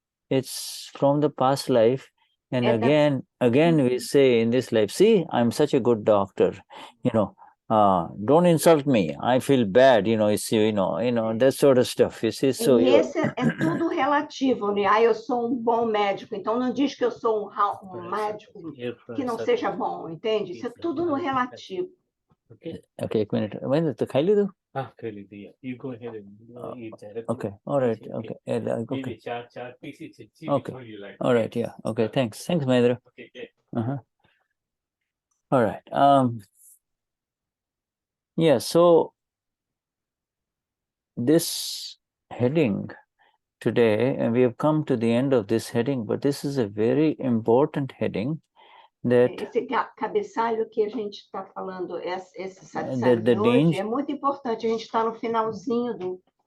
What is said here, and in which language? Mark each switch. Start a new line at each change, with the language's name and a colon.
English: It's from the past life, and again we say in this life, see, I'm such a good doctor, don't insult me. I feel bad, it's that sort of stuff. You see, so
Portuguese: e esse é tudo relativo, né? Eu sou um bom médico, então não diz que eu sou um médico que não seja bom, entende? Isso é tudo no relativo.
English: Okay, 1 minute. When is the Khali do? You go ahead and eat. Okay, all right, okay. Okay. Okay, all right, yeah. Okay, thanks, Mahendra. Okay, yeah. All right. Yeah, so this heading today, and we have come to the end of this heading, but this is a very important heading that
Portuguese: esse cabeçalho que a gente está falando, esse satsang
English: that the
Portuguese: de hoje,
English: danger,
Portuguese: é muito importante. A gente está no finalzinho do...